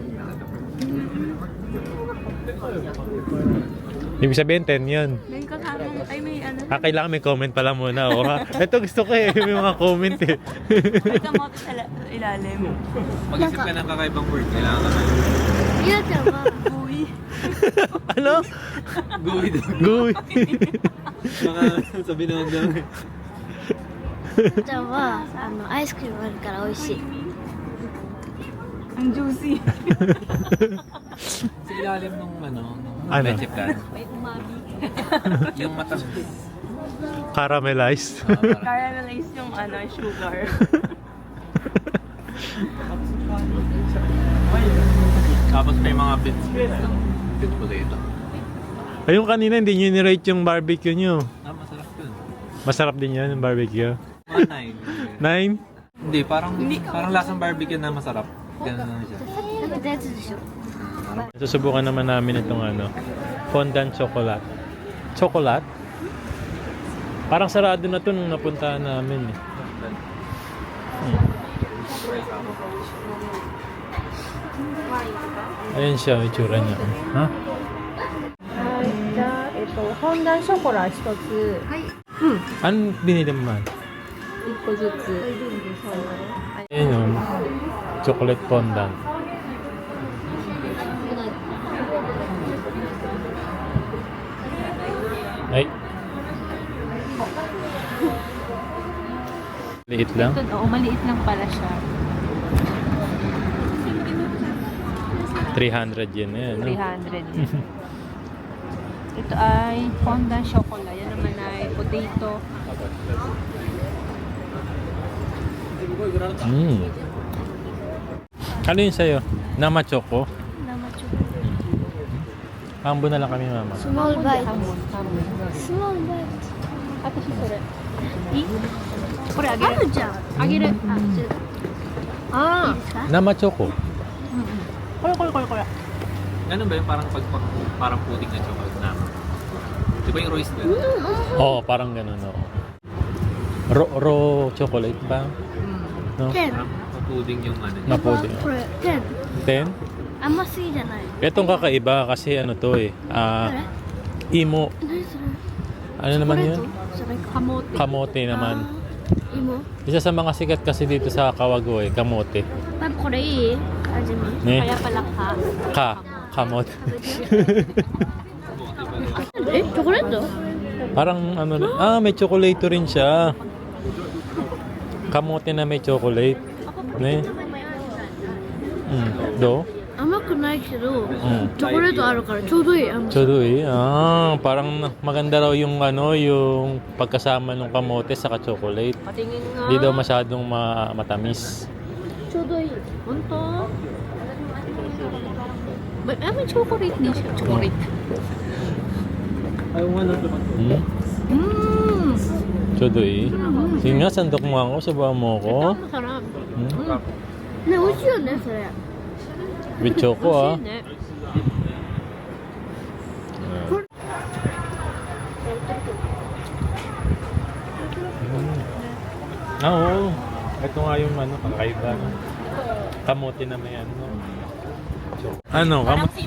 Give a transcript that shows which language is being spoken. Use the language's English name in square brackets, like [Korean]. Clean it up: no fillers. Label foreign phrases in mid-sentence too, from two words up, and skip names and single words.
[Filipino] Ibig sabihin, 10 yun. May kasamang, ay may ano, Kailangan may comment pala muna. Oo nga. Ito gusto ko eh. May mga comment eh. may kamote sa ilalim. Mag-isip ka ng kakaibang word. Kailangan ka na. [Japanese] ゆなちゃんは [Filipino] Uy. Ano? Gooey daw. Gooey. Baka sabi naman daw. [Japanese] ゆなちゃんはアイスクリームあるから美味しい [Filipino] Ang juicy. Sa ilalim nung ano, Ano? leche plan. May umami. Yung mata. Caramelized. Caramelize yung ano, sugar. Tapos may mga bits ng [English] bit potato. [Filipino] Ayun kanina, hindi nyo nirate yung barbecue nyo. Masarap yun. Masarap din yan yung barbecue. Mga 9? 9. Hindi, parang lasang barbecue na masarap. Ganun lang siya. [Japanese] 食べたやつでしょ [Filipino] Susubukan naman namin itong ano, [English] fondant chocolate. [Filipino] Chocolate? Parang sarado na to nung napuntahan namin eh. Ayun siya, yung itsura niya. Ha? [Japanese] はい、じゃあ、フォンダンショコラ一つ、 [Filipino] Anong binili mo man? [Japanese] 一個ずつ。 [Filipino] Ayun yung [English] chocolate fondant. [Filipino] Ay. Liit lang. Oo, maliit lang pala siya. 300 yen na yan. No? 300. Ito ay [English] fondant chocolate. [Filipino] Yan naman ay potato. Ano yun sa'yo? Nama choco? [Japanese] 生チョコ [Filipino] Hambo na lang kami, mama. [Japanese] スモールバイト [Filipino] Hamon, hamon. [Japanese] スモールバイ私それ。トいいこれあげる。あるじゃんあげる。あ、じゃあいいですか [Filipino] Nama choco? [Japanese] これこれこれこれ。 [Filipino] Ganun ba yung parang pudding na chocolate na? Di ba yung royce din? Oo, parang ganun. Oo. [English] Raw chocolate [Filipino] ba? No? 10 Parang pudding yung ano niya. Mapudi. [Japanese] これ10 10? 甘すぎじゃない [Filipino] Itong kakaiba kasi ano to eh. [Japanese] あれ Imo. 何それ [Filipino] Ano naman yun? [Japanese] それか [Filipino] Kamote. Kamote naman. [Japanese] 芋 [Filipino] Isa sa mga sikat kasi dito sa Kawago eh, kamote. [Japanese] パパこれいい味見 Ne? [Filipino] Kaya pala ka. Kamote. [Japanese] えチョコレート [Filipino] Parang ano, may chocolate rin siya. Kamote na may chocolate. Ne? Do? [Japanese] 甘くないけど Mm. チョコレートあるからちょうどいい甘さ Chodoy. [Filipino] Parang maganda raw yung ano, yung pagkasama ng kamote sa chocolate. Patingin nga. Hindi daw masyadong matamis. [Japanese] ちょうどいい Unto. [Filipino] May chocolate din siya. Chocolate. Hmm? Mmm. Chodoy. Sige nga, sandok mo ako. Sabahan mo ako. Masarap. [Japanese] ね、美味しいよね、それ。 [English] With choco ah. [Japanese] ね。 [Filipino] Oo. Ito nga yung ano, kakaiba. No? Kamote na may ano. Choco. Ano? Parang Kamote?